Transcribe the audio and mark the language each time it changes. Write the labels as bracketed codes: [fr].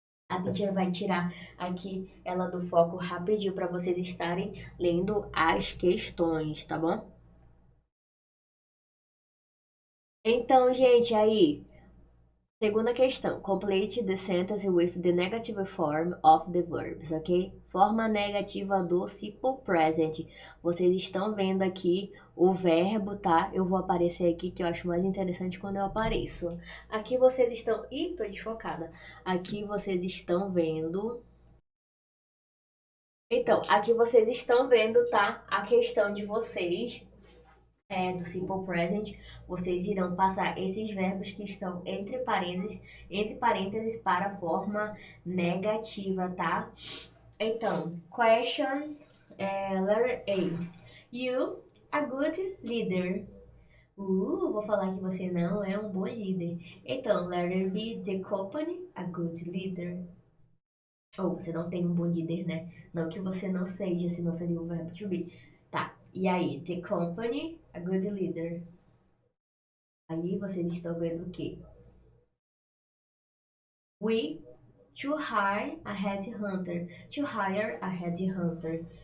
[pt] A teacher vai tirar aqui ela do foco rapidinho para vocês estarem lendo as questões, tá bom? Então, gente, aí, segunda questão. [en] Complete the sentence with the negative form of the verbs, ok? [pt] Forma negativa do simple present. Vocês estão vendo aqui o verbo, tá? Eu vou aparecer aqui, que eu acho mais interessante quando eu apareço. Aqui vocês estão... Ih, tô desfocada. Aqui vocês estão vendo... Então, aqui vocês estão vendo, tá? A questão de vocês do simple present, vocês irão passar esses verbos que estão entre parênteses para a forma negativa, tá? Então, [en] question letter A. You a good leader. [pt] Vou falar que você não é um bom líder. [en] Então, letter B, the company, a good leader. [pt] Ou você não tem um bom líder, né? Não que você não seja, senão seria o verbo to be. Tá, e aí, [en] the company, a good leader. [pt] Aí vocês estão vendo o quê? [en] We to hire a headhunter. To hire a headhunter.